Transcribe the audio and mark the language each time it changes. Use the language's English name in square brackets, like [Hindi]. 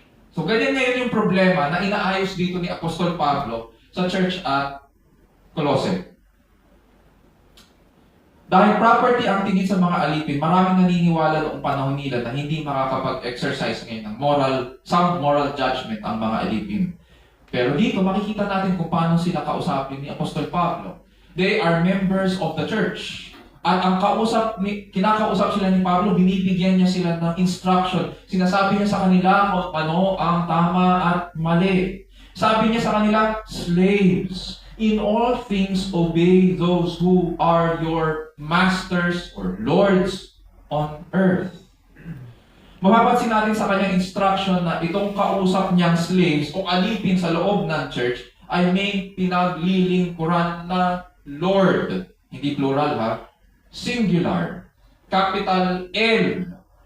[Filipino] So, ganyan ngayon yung problema na inaayos dito ni Apostol Pablo sa church at Colossae. Dahil property ang tingin sa mga alipin, maraming naniniwala noong panahon nila na hindi makakapag-exercise ngayon ng sound moral judgment ang mga alipin. Pero dito, makikita natin kung paano sila kausapin ni Apostol Pablo. [English] They are members of the church. [Filipino] At ang kinakausap sila ni Pablo, binibigyan niya sila ng instruction. Sinasabi niya sa kanila kung ano ang tama at mali. Sabi niya sa kanila, [English] slaves, in all things obey those who are your masters or lords on earth. [Filipino] Mapapansin natin sa kanyang instruction na itong kausap niyang slaves o alipin sa loob ng church ay may pinaglilingkuran na Lord. Hindi plural ha. Singular. Capital L.